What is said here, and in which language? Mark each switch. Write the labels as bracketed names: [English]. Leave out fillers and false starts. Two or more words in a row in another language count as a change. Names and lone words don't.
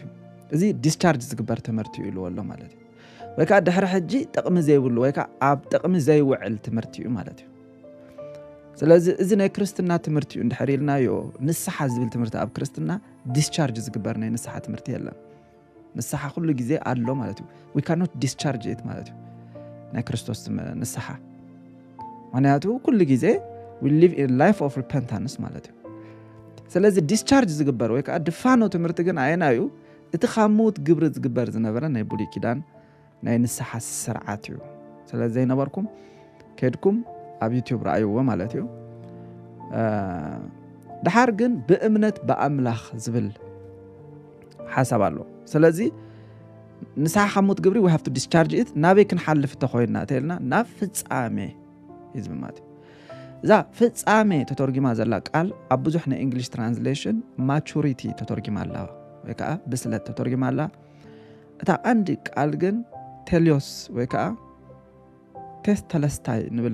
[Tigrinya] እዩ እዚ ዲስቻርጅ ዝግበር ትምህርቲ ይልወሉ ማለት እዩ ወይካ ድሕሪ ሕጂ ጥቕሚ ዘይብሉ ወይካ ኣብ ጥቕሚ ዘይውዕል ትምህርቲ እዩ ማለት እዩ ስለዚ እዚ ናይ ክርስትና ትምህርቲ እዩ እንድሕር ኢልናዮ ንስሓ ዝብል ትምህርቲ ኣብ ክርስትና ዲስቻርጅ ዝግበር ናይ ንስሓ ትምህርቲ የለን ንስሓ ኩሉ ግዜ ኣሎ ማለት እዩ [English] we cannot discharge it [Tigrinya] ማለት እዩ ናይ ክርስቶስ ንስሓ ምክንያቱ ኩሉ ግዜ [English] we live in life of repentance [Tigrinya] ማለት እዩ ስለዚ ዲስቻርጅ ዝግበር ወይካ ድፋኖ ትምህርቲ ግን ኣየናዩ እቲ ከሞት ግብሪ ዝግበር ዝነበረ ናይ ብሉይ ኪዳን ናይ ንስሓ ስርዓት እዩ ስለዚ ዘይነበርኩም ከድኩም ኣብ ዩቲዩብ ራእይዎ ማለት እዩ ድሓር ግን ብእምነት በኣምላኽ ዝብል ሓሳብ ኣሎ ስለዚ ንስሓ ከሞት ግብሪ [English] we have to discharge it [Tigrinya] ናበይ ክንሓልፍ ተኮይና ተልና ናብ ፍጻሜ ይዝብል ማለት እዩ እዛ ፍጻሜ ተተርጊማ ዘላ ቃል ኣብ ብዙሕ ናይ [English] English translation maturity [Tigrinya] ተተርጊማ ኣላ ወይካ ብስለት ተተርጊማ ኣላ እታ አንድ ቃል ግን ቴሊዮስ ወይካ ቴስተለስታይ ንብል